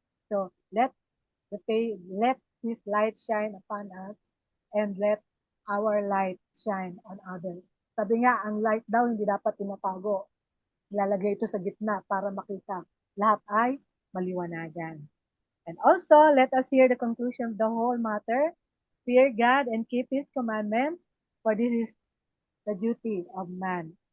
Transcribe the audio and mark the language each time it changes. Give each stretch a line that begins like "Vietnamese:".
English: So let His light shine upon us and let our light shine on others.
Filipino: Sabi nga, ang light daw hindi dapat tinatago. Ilalagay ito sa gitna para makita. Lahat ay maliwanagan.
English: And also, let us hear the conclusion of the whole matter. Fear God and keep His commandments, for this is the duty of man.